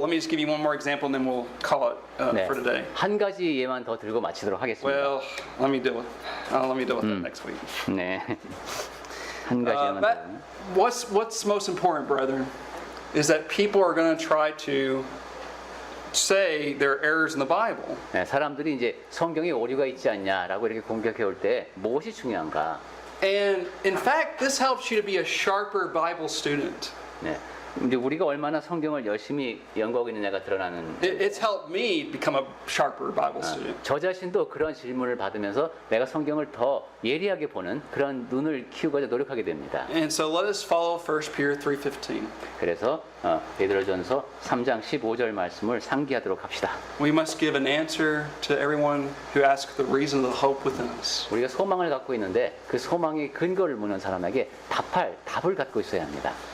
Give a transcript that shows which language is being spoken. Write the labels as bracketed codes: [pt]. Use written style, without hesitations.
[en] Let me just give you one more example, and then we'll call it [ko] 네, [en] for today. [ko] 한 가지 예만 더 들고 마치도록 하겠습니다. [en] Well, let me deal with that next week. [ko] 네, 한 가지 예만 더. [en] What's most important, brethren, is that people are going to try to say there are errors in the Bible. [ko] 네, 사람들이 이제 성경에 오류가 있지 않냐라고 이렇게 공격해 올 때 무엇이 중요한가? [en] And in fact, this helps you to be a sharper Bible student. [ko] 네, 이제 우리가 얼마나 성경을 열심히 연구하고 있느냐가 드러나는. [en] It's helped me become a sharper Bible student. [ko] 저 자신도 그런 질문을 받으면서 내가 성경을 더 예리하게 보는 그런 눈을 키우고자 노력하게 됩니다. [en] And so let us follow 1 Peter 3:15. [ko] 그래서 베드로전서 3장 15절 말씀을 상기하도록 합시다. [en] We must give an answer to everyone who asks the reason of the hope within us. [ko] 우리가 소망을 갖고 있는데 그 소망의 근거를 묻는 사람에게 답을 갖고 있어야 합니다.